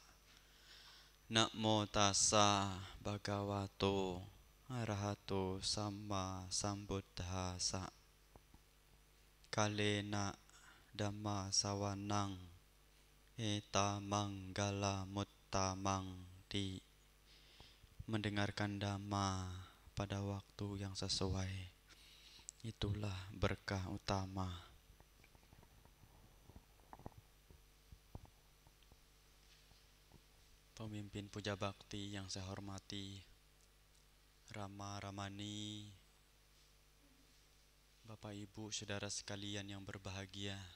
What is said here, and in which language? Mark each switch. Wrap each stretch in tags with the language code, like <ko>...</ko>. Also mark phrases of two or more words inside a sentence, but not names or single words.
<pi>Namo tassa bhagavato arahato sama sambuddhassa. Kalena dhamma sawanang eta manggala muttamang</pi> <id>di mendengarkan dhamma pada waktu yang sesuai. Itulah berkah utama. Pemimpin puja bakti yang saya hormati, Rama Ramani, Bapak Ibu Saudara sekalian yang berbahagia.</id>